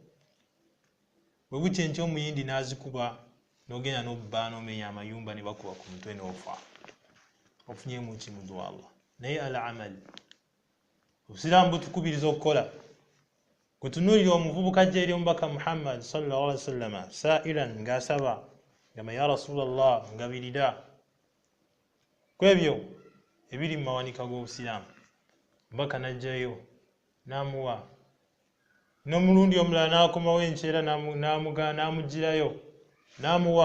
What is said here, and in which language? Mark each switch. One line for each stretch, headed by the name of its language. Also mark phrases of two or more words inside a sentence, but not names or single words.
Ganda: Bwe bukya enkya omuyindi n'azikuba, n'ogenda n'obba n'omenya amayumba ne bakuba ku mutwe n'ofa. Ofunyemu ki mu dduwa Allah? Naye al-amal, Obusiraamu butukubiriza okukola. Gwe tunuulira omuvubuka ajja eri omubaka Muhammad
Arabic: صلى الله عليه وسلم سائلا,
Ganda: ng'asaba ngamba ya Rasulallah, ngabirira ku ebyo ebiri mu mawanika g'Obusiraamu. Omubaka n'ajjayo n'amuwa, n'omulundi omulala n'akomawo enkyera n'amugirayo n'amuwa.